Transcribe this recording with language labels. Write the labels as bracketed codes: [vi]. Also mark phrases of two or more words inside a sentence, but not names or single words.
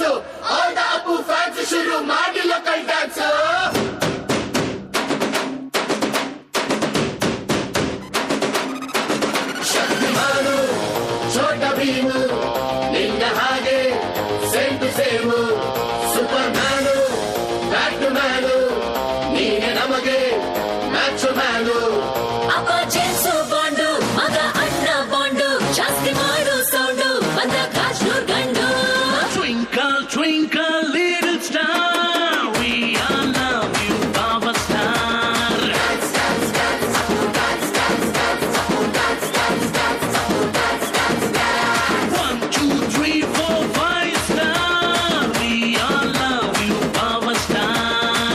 [en] All the Apu fans [kn] ಶುರು ಮಾಡಿ [en] local dance. [kn] Shaktimanu, Chota Bheemu, ನಿನ್ನ ಹಾಗೆ [en] same to same. [kn] Supermanu, Batmanu, ನೀನೇ ನಮಗೆ [en] macho manu. [kn] ಅಪ್ಪ ಜೆನ್ಸು ಬಂದು, ಮಗ ಅಣ್ಣ ಬಂದು, ಜಾಸ್ತಿ ಮಾಡು ಸೌಂಡು ಬಂದ ಕಾಶ್ನೂರ್ ಗಂಡು. [en] Twinkle, twinkle, little star, we all love you, Baba Star. Dance, dance, dance, Apu dance, dance, dance, Apu dance, dance, dance, Apu dance, dance, dance. 1, 2, 3, 4, 5 star, we all love you, Baba Star.